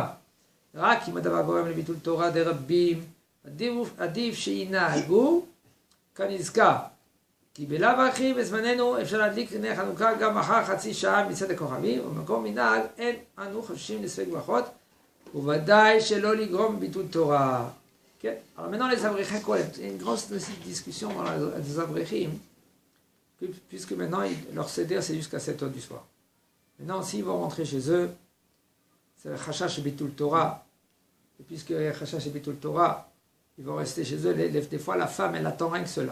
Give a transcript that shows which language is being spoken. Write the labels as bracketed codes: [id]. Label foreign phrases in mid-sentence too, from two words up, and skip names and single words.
[he] רק אם הדבר גורם לביטול תורה דרבים, עדיף שינהגו כנזכר. כי בלאו הכי בזמננו אפשר להדליק נר חנוכה גם אחר חצי שעה מצאת הכוכבים, ובמקום מנהג אין אנו חוששים לספק ברכות, וודאי שלא לגרום ביטול תורה. כן? [fr] Alors maintenant les Avrechim, il y a une grosse discussion dans les Avrechim, puisque maintenant leur seder c'est jusqu'à 7 heures du soir. Maintenant s'ils vont rentrer chez eux, c'est le Chachash et [he] ביטול תורה, [fr] et puisque le Chachash et [he] ביטול תורה, [fr] ils vont rester chez eux, des fois la femme elle attend rien que cela.